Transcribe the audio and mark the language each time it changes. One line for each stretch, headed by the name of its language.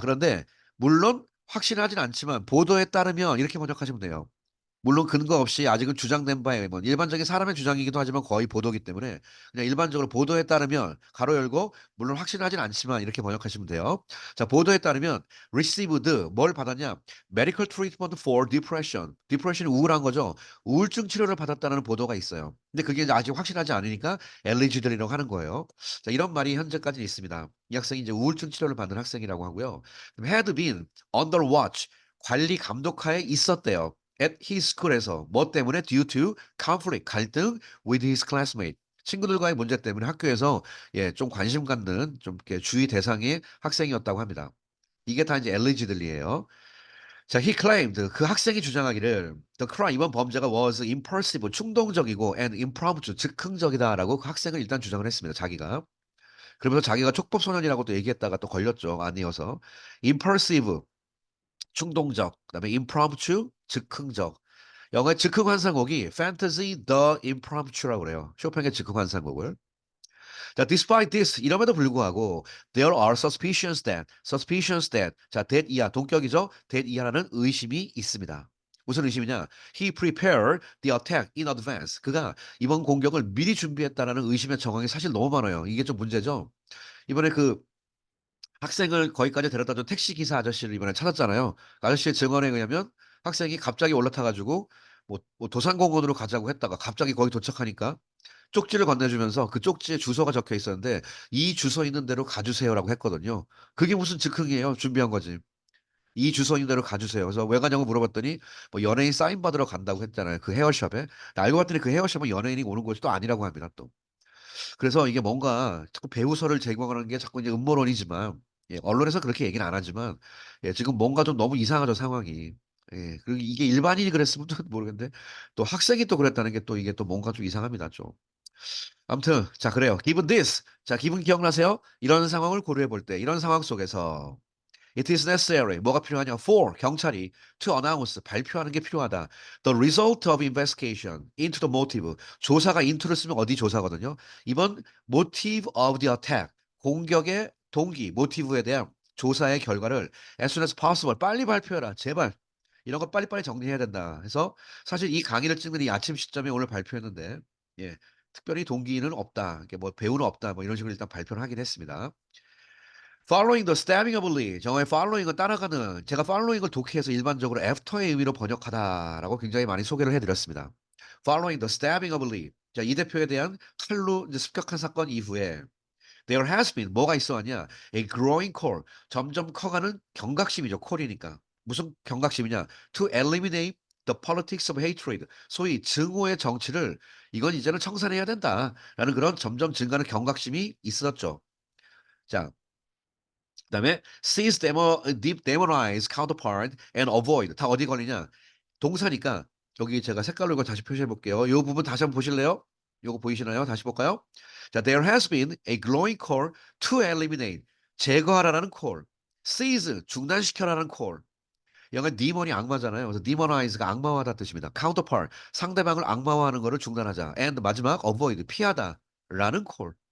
Korean: 그런데 물론 확신하진 않지만 보도에 따르면 이렇게 번역하시면 돼요. 물론 근거 없이 아직은 주장된 바에 의하면 일반적인 사람의 주장이기도 하지만 거의 보도기 때문에 그냥 일반적으로 보도에 따르면 가로 열고 물론 확신하진 않지만 이렇게 번역하시면 돼요. 자, 보도에 따르면 received 뭘 받았냐?
English: medical treatment for depression.
Korean: depression이 우울한 거죠. 우울증 치료를 받았다는 보도가 있어요. 근데 그게 이제 아직 확실하지 않으니까 allegedly라고 하는 거예요. 자, 이런 말이 현재까지 있습니다. 이 학생이 이제 우울증 치료를 받는 학생이라고 하고요.
English: had been under watch
Korean: 관리 감독하에 있었대요.
English: at his school
Korean: 에서 뭐 때문에
English: due to conflict
Korean: 갈등
English: with his classmate
Korean: 친구들과의 문제 때문에 학교에서 예, 좀 관심 갖는 좀 이렇게 주의 대상의 학생이었다고 합니다. 이게 다 이제 allegedly예요. 자,
English: he claimed
Korean: 그 학생이 주장하기를
English: the crime
Korean: 이번 범죄가
English: was impulsive
Korean: 충동적이고
English: and impromptu
Korean: 즉흥적이다라고 그 학생은 일단 주장을 했습니다. 자기가. 그러면서 자기가 촉법소년이라고 또 얘기했다가 또 걸렸죠. 아니어서 impulsive 충동적 그다음에 impromptu 즉흥적 영어의 즉흥 환상곡이 Fantasy the Impromptu라고 그래요. 쇼팽의 즉흥 환상곡을.
English: 자, despite this
Korean: 이럼에도 불구하고
English: there are suspicions that 자, that
Korean: 이하 동격이죠. that 이하라는 의심이 있습니다. 무슨 의심이냐?
English: He prepared the attack in advance.
Korean: 그가 이번 공격을 미리 준비했다라는 의심의 정황이 사실 너무 많아요. 이게 좀 문제죠. 이번에 그 학생을 거기까지 데려다 준 택시 기사 아저씨를 이번에 찾았잖아요. 그 아저씨의 증언에 의하면 학생이 갑자기 올라타 가지고 뭐 도산공원으로 가자고 했다가 갑자기 거기 도착하니까 쪽지를 건네주면서 그 쪽지에 주소가 적혀 있었는데 "이 주소 있는 데로 가주세요."라고 했거든요. 그게 무슨 즉흥이에요. 준비한 거지. "이 주소 있는 데로 가주세요." 그래서 "왜 가냐고?" 물어봤더니 뭐 연예인 사인 받으러 간다고 했잖아요, 그 헤어숍에. 근데 알고 봤더니 그 헤어숍은 연예인이 오는 곳이 또 아니라고 합니다, 또. 그래서 이게 뭔가 자꾸 배우설을 제공하는 게 자꾸 이제 음모론이지만 예, 언론에서 그렇게 얘기는 안 하지만 예, 지금 뭔가 좀 너무 이상하죠, 상황이. 예, 그리고 이게 일반인이 그랬으면 또 모르겠는데 또 학생이 또 그랬다는 게 또 이게 또 뭔가 좀 이상합니다, 좀. 아무튼 자, 그래요.
English: Given this
Korean: 자, 기분 기억나세요? 이런 상황을 고려해 볼 때 이런 상황 속에서
English: It is necessary.
Korean: 뭐가 필요하냐? For 경찰이
English: to announce
Korean: 발표하는 게 필요하다.
English: The result of investigation into the motive.
Korean: 조사가 into를 쓰면 어디 조사거든요. 이번
English: motive of the attack
Korean: 공격의 동기, 모티브에 대한 조사의 결과를
English: as soon as possible
Korean: 빨리 발표해라. 제발. 이런 거 빨리빨리 정리해야 된다. 해서 사실 이 강의를 찍는 이 아침 시점에 오늘 발표했는데 예. 특별히 동기는 없다. 이게 뭐 배우는 없다. 뭐 이런 식으로 일단 발표를 하긴 했습니다.
English: Following the stabbing of Lee.
Korean: 영어의 following은 따라가는 제가 following을 독해해서 일반적으로 after의 의미로 번역하다라고 굉장히 많이 소개를 해 드렸습니다.
English: Following the stabbing of Lee.
Korean: 자, 이 대표에 대한 칼로 이제 습격한 사건 이후에
English: there has been
Korean: 뭐가 있어왔냐?
English: A growing call.
Korean: 점점 커가는 경각심이죠. 콜이니까. 무슨 경각심이냐?
English: To eliminate the politics of hatred.
Korean: 소위 증오의 정치를 이건 이제는 청산해야 된다라는 그런 점점 증가하는 경각심이 있었죠. 자, 그다음에
English: seize demonize counterpart and avoid
Korean: 다 어디 걸리냐? 동사니까 여기 제가 색깔로 이거 다시 표시해 볼게요. 요 부분 다시 한번 보실래요? 요거 보이시나요? 다시 볼까요?
English: 자, there has been a glowing call to eliminate
Korean: 제거하라는
English: call. seize
Korean: 중단시켜라는
English: call.
Korean: 영어 디몬이 악마잖아요. 그래서 demonize가 악마화다 뜻입니다. counterpart, 상대방을 악마화하는 것을 중단하자. and 마지막 avoid, 피하다라는 콜.